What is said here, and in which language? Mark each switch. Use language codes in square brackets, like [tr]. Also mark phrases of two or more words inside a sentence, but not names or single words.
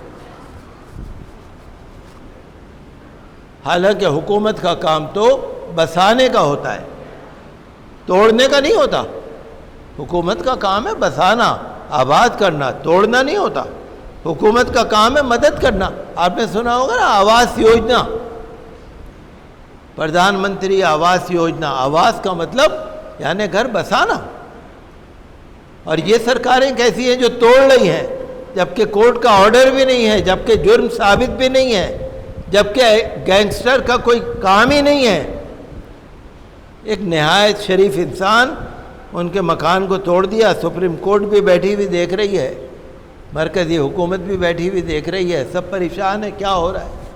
[ur] حالانکہ حکومت کا کام تو بسانے کا ہوتا ہے، توڑنے کا نہیں ہوتا۔ حکومت کا کام ہے بسانا، آباد کرنا، توڑنا نہیں ہوتا۔ حکومت کا کام ہے مدد کرنا۔ آپ نے سنا ہوگا نا آواس یوجنا، پردھان منتری آواس یوجنا، آواس کا مطلب یعنی گھر بسانا۔ اور یہ سرکاریں کیسی ہیں جو توڑ رہی ہیں، جبکہ کورٹ کا آرڈر بھی نہیں ہے، جبکہ جرم ثابت بھی نہیں ہے، جبکہ گینگسٹر کا کوئی کام ہی نہیں ہے۔ ایک نہایت شریف انسان ان کے مکان کو توڑ دیا، سپریم کورٹ بھی بیٹھی ہوئی دیکھ رہی ہے، مرکزی حکومت بھی بیٹھی ہوئی دیکھ رہی ہے، سب پریشان ہے کیا ہو رہا ہے۔